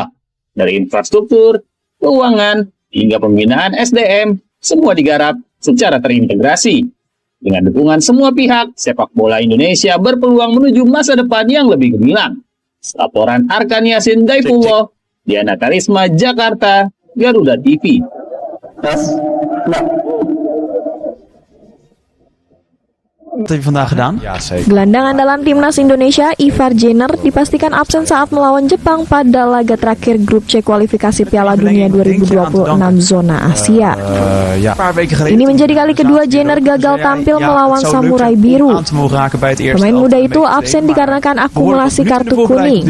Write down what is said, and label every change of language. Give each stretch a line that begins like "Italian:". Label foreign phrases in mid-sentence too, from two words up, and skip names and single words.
Indonesian: Dari infrastruktur, keuangan, hingga pembinaan SDM, semua digarap secara terintegrasi. Dengan dukungan semua pihak, sepak bola Indonesia berpeluang menuju masa depan yang lebih gemilang. Laporan Arkan Yasin Daifullah, Diana Karisma, Jakarta, Garuda TV.
Dutch: Wat heb je vandaag gedaan?
Indonesian: Gelandang andalan timnas Indonesia, Ivar Jenner, dipastikan absen saat melawan Jepang pada laga terakhir grup C kualifikasi Piala Dunia 2026 zona Asia. Ini menjadi kali kedua Jenner gagal tampil melawan Samurai Biru. Pemain muda itu absen dikarenakan akumulasi kartu kuning.